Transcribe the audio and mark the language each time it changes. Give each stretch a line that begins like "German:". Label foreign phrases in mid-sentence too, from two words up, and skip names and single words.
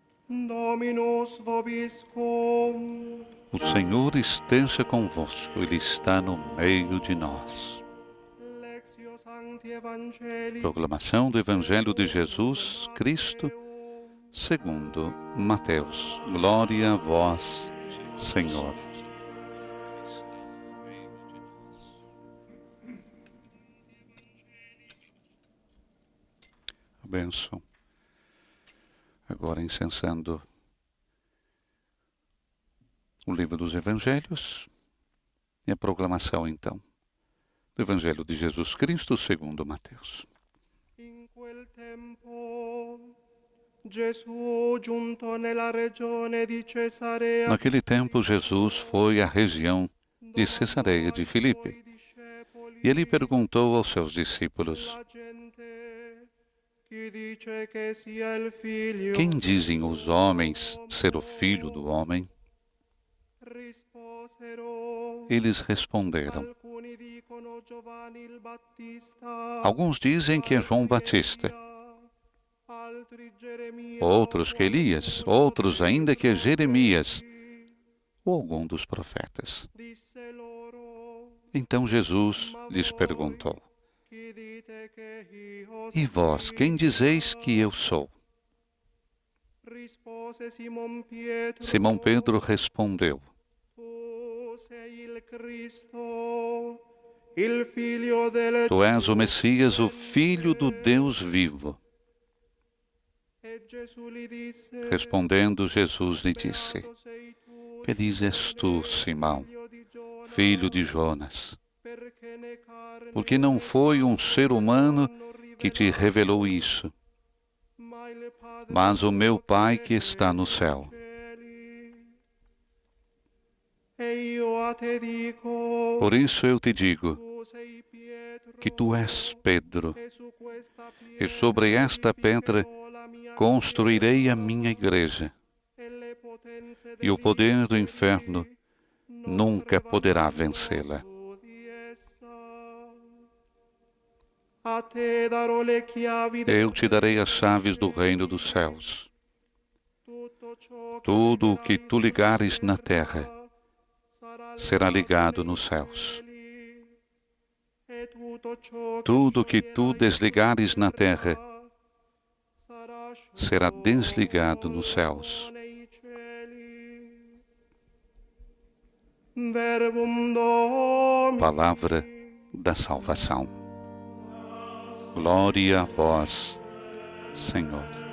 Latin: Dominus vobiscum.
Portuguese: O Senhor esteja convosco, Ele está no meio de nós.
Latin: Lectio Sancti Evangelii.
Portuguese: Proclamação do Evangelho de Jesus Cristo, segundo Mateus. Glória a vós, Senhor. A bênção. Agora incensando o livro dos Evangelhos e a proclamação, então, do Evangelho de Jesus Cristo segundo Mateus.
Italian: In quel tempo, Gesù giunto nella regione di Cesarea.
Portuguese: Naquele tempo, Jesus foi à região de Cesareia de Filipe e ele perguntou aos seus discípulos:
Italian: La gente, chi dice che sia il figlio?
Portuguese: quem dizem os homens ser o filho do homem?
Italian: Risposero.
Portuguese: Eles responderam:
Italian: Alcuni dicono Giovanni il Battista.
Portuguese: alguns dizem que é João Batista,
Italian: Altri Geremia.
Portuguese: outros que Elias, outros ainda que é Jeremias ou algum dos profetas.
Italian: Disse loro.
Portuguese: Então Jesus lhes perguntou:
Italian: Chi dite che io
Portuguese: e vós, quem dizeis que eu sou?
Italian: Rispose Simon Pietro.
Portuguese: Simão Pedro respondeu:
Italian: Tu sei il Cristo, il figlio del
Portuguese: tu és o Messias, o Filho do Deus vivo.
Italian: E Gesù gli disse.
Portuguese: Respondendo, Jesus lhe disse:
Italian: Beato sei tu,
Portuguese: feliz és tu, Simão,
Italian: figlio di Giona,
Portuguese: filho de Jonas,
Italian: perché né carne
Portuguese: porque não foi um ser humano que te revelou isso,
Italian: ma il Padre
Portuguese: mas o meu Pai que está no céu.
Italian: cieli. E io a te dico,
Portuguese: Por isso eu te digo
Italian: tu sei Pietro,
Portuguese: que tu és Pedro,
Italian: e su questa
Portuguese: e
Italian: pietra
Portuguese: sobre esta pedra
Italian: edificherò la mia
Portuguese: construirei a minha igreja,
Italian: e le potenze
Portuguese: e o poder do inferno
Italian: non
Portuguese: nunca poderá
Italian: prevarranno
Portuguese: vencê-la.
Italian: su di essa. A te darò le chiavi
Portuguese: Eu te darei as chaves do reino dos céus.
Italian: tutto ciò che
Portuguese: Tudo o que
Italian: legarai
Portuguese: tu ligares
Italian: sulla
Portuguese: na
Italian: terra
Portuguese: terra será ligado nos céus.
Italian: e tutto ciò
Portuguese: Tudo o que tu desligares na terra será desligado nos céus.
Italian: nei cieli.
Latin: Verbum Domini.
Portuguese: Palavra da salvação. Glória a vós, Senhor.